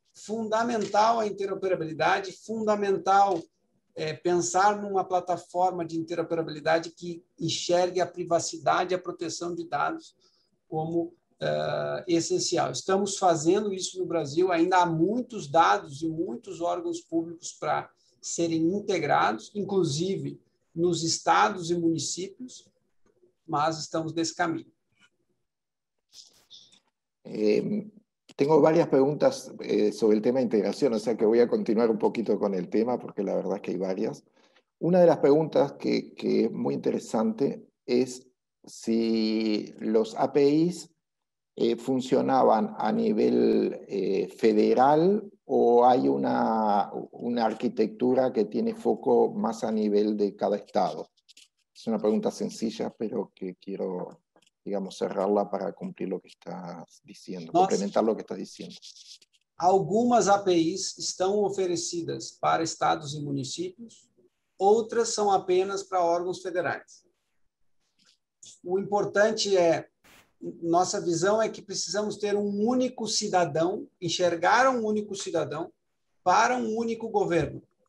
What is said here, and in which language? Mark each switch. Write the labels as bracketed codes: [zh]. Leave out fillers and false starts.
[pt] Fundamental a interoperabilidade, fundamental pensar numa plataforma de interoperabilidade que enxergue a privacidade e a proteção de dados como essencial. Estamos fazendo isso no Brasil, ainda há muitos dados e muitos órgãos públicos para serem integrados, inclusive nos estados e municípios, mas estamos nesse caminho. [es] Tengo varias preguntas sobre el tema de integración, o sea que voy a continuar un poquito con el tema porque la verdad es que hay varias. Una de las preguntas que es muy interesante es si los APIs funcionaban a nivel federal ¿O hay una arquitectura que tiene foco más a nivel de cada estado? Es una pregunta sencilla, pero que quiero, digamos, cerrarla para cumplir lo que estás diciendo, complementar lo que estás diciendo. [pt] Algumas APIs estão oferecidas para estados e municípios, outras são apenas para órgãos federais. O importante é, nossa visão é que precisamos ter um único cidadão, enxergar um único cidadão para um único governo.